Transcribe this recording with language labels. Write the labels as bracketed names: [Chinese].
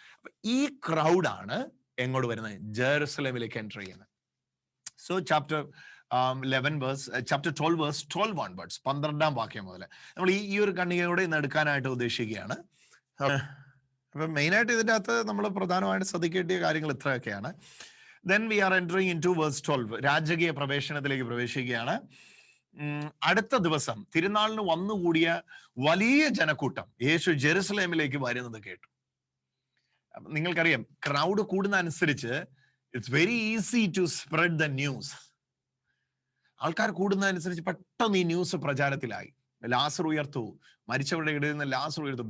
[Malayalam] അപ്പൊ ഈ ക്രൗഡാണ് എങ്ങോട്ട് വരുന്നത്, ജെറുസലേമിലേക്ക് എൻ്റർ ചെയ്യുന്നത്. സോ ചാപ്റ്റർ 12 [English] verse 12 onwards, [Malayalam] 12ാം വാക്യം മുതൽ നമ്മൾ ഈ ഒരു കണ്ണികയോടെ ഇന്ന് എടുക്കാനായിട്ട് ഉദ്ദേശിക്കുകയാണ്. അപ്പൊ മെയിനായിട്ട് ഇതിൻ്റെ അകത്ത് നമ്മൾ പ്രധാനമായിട്ട് ശ്രദ്ധിക്കേണ്ട കാര്യങ്ങൾ ഇത്രയൊക്കെയാണ്. [English] Then we are entering into verse 12, [Malayalam] രാജകീയ പ്രവേശനത്തിലേക്ക് പ്രവേശിക്കുകയാണ്. അടുത്ത ദിവസം തിരുനാളിന് വന്നുകൂടിയ വലിയ ജനക്കൂട്ടം യേശു ജെറുസലേമിലേക്ക് വരുന്നത് കേട്ടു. നിങ്ങൾക്കറിയാം, ക്രൗഡ് കൂടുന്ന അനുസരിച്ച് [English] It's very easy to spread the news. [Malayalam] ആൾക്കാർ കൂടുന്നതനുസരിച്ച് പെട്ടെന്ന് ഈ ന്യൂസ് പ്രചാരത്തിലായി. ലാസർ ഉയർത്തു, മരിച്ചവരുടെ ഇടയിൽ നിന്ന് ലാസർ ഉയർത്തു.